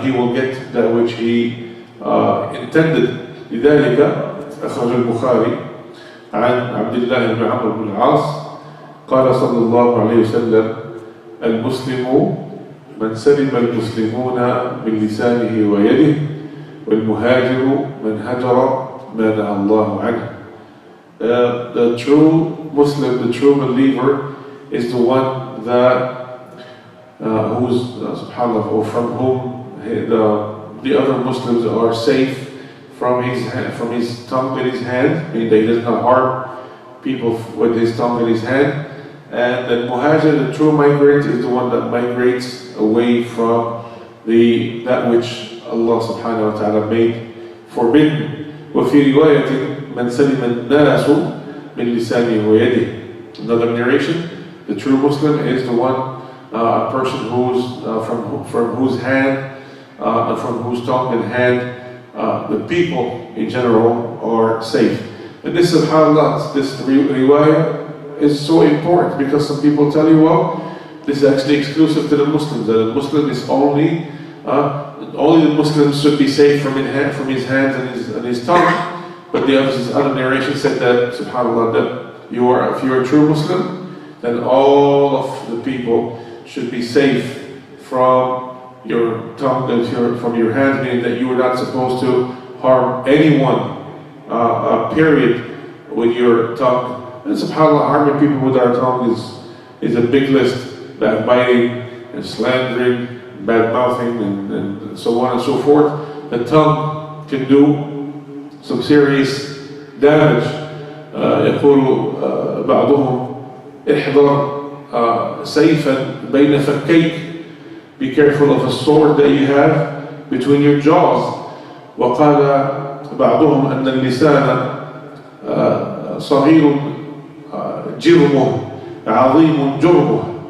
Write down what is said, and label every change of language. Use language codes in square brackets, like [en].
[en] He will get that which he intended. [ar] لذلك أخرج البخاري عن عبد الله بن عمرو بن العاص قال صلى الله عليه وسلم المسلم من سلم المسلمون من لسانه ويده والمهاجر من هجر ما نهى الله عنه. [en] The true Muslim, the true believer, is the one that who's subhanallah, or from whom the other Muslims are safe from his tongue and his hand, meaning that he does not harm people with his tongue and his hand. And the muhajir, the true migrant, is the one that migrates away from that which Allah subhanahu wa ta'ala made forbidden. [ar] وفي رواية من سلم الناس من لسانه ويده. [en] Another narration, the true Muslim is the one, a person who's from whose hand, from whose tongue and hand, the people in general are safe. And this, subhanAllah, this riwayah is so important because some people tell you, well, this is actually exclusive to the Muslims, that a Muslim is only the Muslims should be safe from his hands and his tongue. But the other narration said that, subhanAllah, that if you are a true Muslim, then all of the people should be safe from your tongue, from your hands, meaning that you are not supposed to harm anyone, period, with your tongue. And subhanAllah, harming people with our tongue is a big list: backbiting and slandering, bad mouthing, and so on and so forth. The tongue can do some serious damage. [ar] يقول بعضهم احذر سيفا بين فكيك. [en] Be careful of a sword that you have between your jaws. [ar] وقال بعضهم أن اللسان صغير جرمه عظيم جرمه.